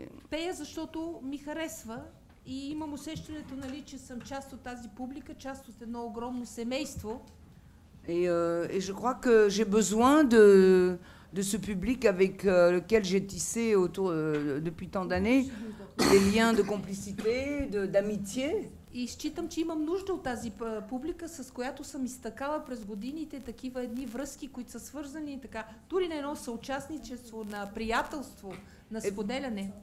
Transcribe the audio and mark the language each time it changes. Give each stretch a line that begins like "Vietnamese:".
Bulgarian: Пея, защото ми харесва и имам усещането, нали, че съм част от тази публика, част от едно огромно семейство.
French: Et je crois que j'ai besoin de ce public avec lequel j'ai tissé depuis tant d'années des liens de complicité, d'amitié.
Bulgarian: И считам, че имам нужда от тази публика, с която съм изтъкала през годините такива едни връзки, които са свързани така, дори на едно съучастничество, на приятелство, на споделяне.